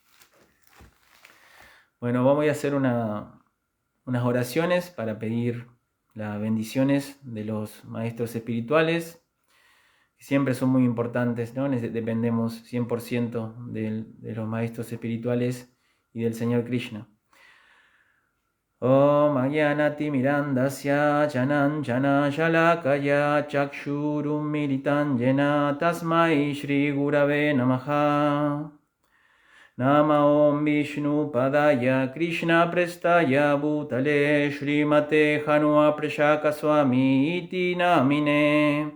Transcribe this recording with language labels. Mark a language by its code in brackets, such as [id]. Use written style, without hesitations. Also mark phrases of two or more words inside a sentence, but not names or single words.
[es] Bueno, vamos a hacer unas oraciones para pedir las bendiciones de los maestros espirituales, que siempre son muy importantes, ¿no? Dependemos 100% de los maestros espirituales y del Señor Krishna. [sa] ॐ अज्ञानति मिरान्धस्य ज्ञानाञ्जन शलाकया चक्षुरुन् मीलितं येन तस्मै श्री गुरवे नमः. नम ॐ विष्णु पादाय कृष्ण प्रेष्ठाय भूतले श्रीमते हनुअ प्रशक स्वामी इति नामिने.